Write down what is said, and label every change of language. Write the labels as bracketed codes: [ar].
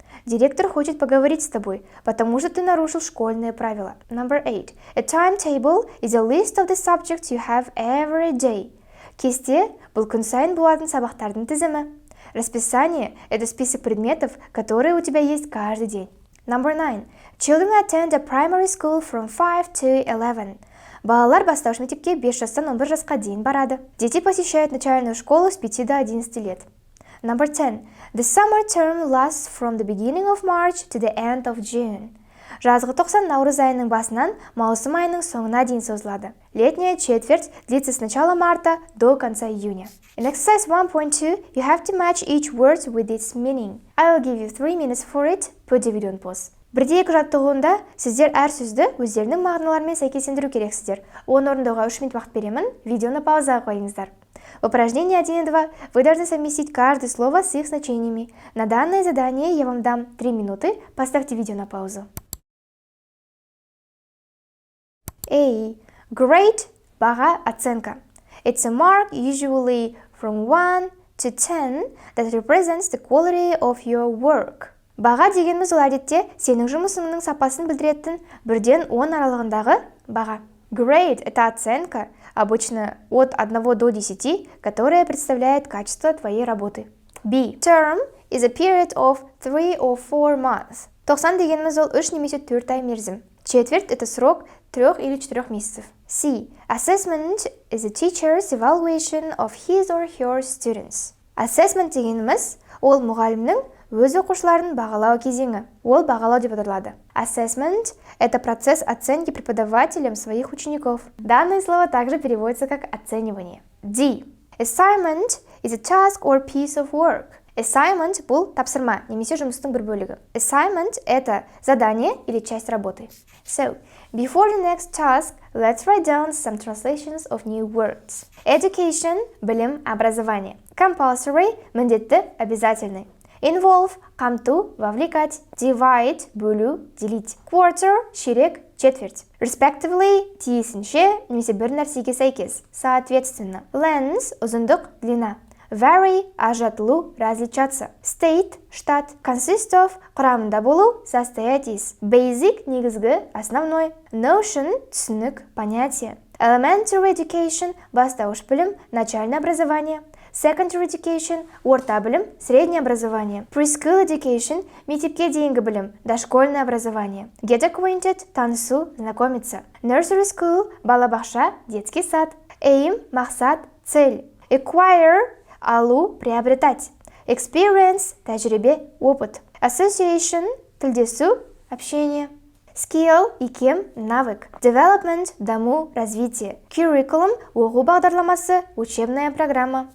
[ru] Директор хочет поговорить с тобой, потому что ты нарушил школьные правила. [en] Number 8. A timetable is a list of the subjects you have every day. [kk] Кесте – бұл күн сайын болатын сабақтардың тізімі. [ru] Расписание – это список предметов, которые у тебя есть каждый день. [en] Number 9. Children attend a primary school from 5 to 11. [kk] Балалар бастауыш мектепке 5 жастан 11 жасқа дейін барады. [ru] Дети посещают начальную школу с 5 до 11 лет. [en] Number 10. The summer term lasts from the beginning of March to the end of June. [kk] Жазғы тоқсан наурыз айының басынан маусым айының соңына дейін созылады. [ru] Летняя четверть длится с начала марта до конца июня. [en] In exercise 1.2, you have to match each word with its meaning. I will give you 3 minutes for it. Put the video on pause. [kk] Бірде-екі жаттығуында сіздер әр сөзді өздерінің мағыналарымен сәйкестендіру керексіздер. Оны орындауға 3 минут уақыт беремін. Видеоны паузаға қойыңыздар. [ru] Упражнение 1.2. Вы должны совместить каждое слово с их значениями. На данное задание я вам дам 3 минуты. Поставьте видео на паузу. [en] A. Great. Баға, оценка. It's a mark usually from 1 to 10 that represents the quality of your work. [kk] Баға дегеніміз ол әдетте сенің жұмысыңның сапасын білдіретін 1-ден 10 аралығындағы баға. [ru] Grade – это оценка, обычно от 1 до 10, которая представляет качество твоей работы. [en] B. Term is a period of 3 or 4 months. [kk] 90 дегеніміз ол 3 немесе 4 ай мерзім. [ru] Четверть – это срок 3 или 4 месяцев. [en] C. Assessment is a teacher's evaluation of his or her students. [kk] Assessment дегеніміз ол мұғалімнің өз оқушыларын бағалау кезеңі. Ол бағалау деп аталады. [ru] Assessment – это процесс оценки преподавателем своих учеников. Данное слово также переводится как оценивание. [en] D. Assignment is a task or piece of work. [kk] Assignment – бұл тапсырма, немесе жұмыстың бір бөлігі. [ru] Assignment – это задание или часть работы. [en] So, before the next task, let's write down some translations of new words. [kk] Education – білім, образование. Compulsory – міндетті, обязательный. Involve – қамту, вовлекать. Divide – бөлу, делить. Quarter – ширек, четверть. Respectively – тиісінше, немесе бір нәрсеге сәйкес. Соответственно. Length – ұзындық, длина. Vary – ажыратылу, различаться. State – штат. Consist of – құрамында болу, состоять из. Basic – негізгі, основной. Notion – түсінік, понятие. Elementary education – бастауыш білім, начальное образование. Secondary education – орта білім, среднее образование. Preschool education – мектепке дейінгі білім, дошкольное образование. Get acquainted – танысу, знакомиться. Nursery school – балабақша, детский сад. Aim – мақсат, цель. Acquire – алу, приобретать. Experience – тәжірибе, опыт. Association – тілдесу, общение. Skill – икем, навык. Development – даму, развитие. Curriculum – оқу бағдарламасы, учебная программа.